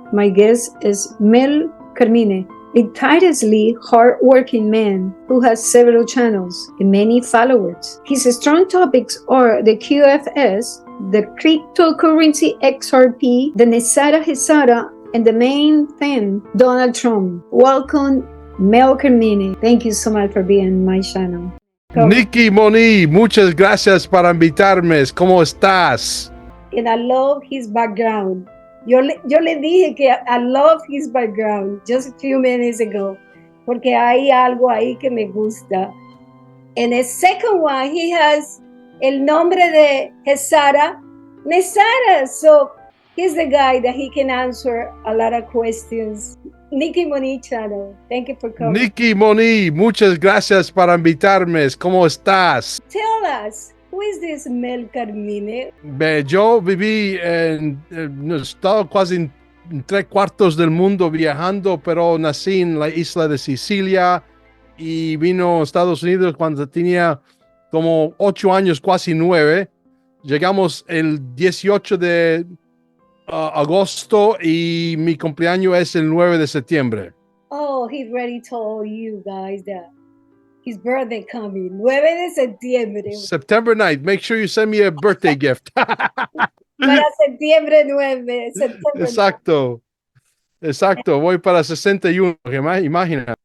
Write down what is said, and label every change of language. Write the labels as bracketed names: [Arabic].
[English] My guest is Mel Carmine, a tirelessly hard-working man who has several channels and many followers. His strong topics are the QFS, the cryptocurrency XRP, the NESARA GESARA, and the main thing, Donald Trump. Welcome, Mel Carmine. Thank you so much for being on my channel. [Spanish] Niky Monik, muchas gracias por invitarme. ¿Cómo estás? [English] And I love his background. [Spanish] Yo le dije que [English] I love his background just a few minutes ago, [Spanish] porque hay algo ahí que me gusta. [English] And the second one, he has [Spanish] el nombre de [English] GESARA, NESARA. So he's the guy that he can answer a lot of questions. Niky Monik channel. Thank you for coming. [Spanish] Niky Monik, muchas gracias por invitarme. ¿Cómo estás? [English] Tell us, who is this Mel Carmine? [Spanish] Yo viví en estado casi en 3/4 del mundo viajando, pero nací en la isla de Sicilia y vino a Estados Unidos cuando tenía como 8 años, casi 9. Llegamos el 18 de agosto y mi cumpleaños es el 9 de septiembre. [English] Oh, he already told you guys that his birthday coming, [Spanish] 9 de septiembre. [English] September 9th. Make sure you send me a birthday gift. [Spanish] Para septiembre 9. Exacto. Exacto. Voy para 61. Imagina.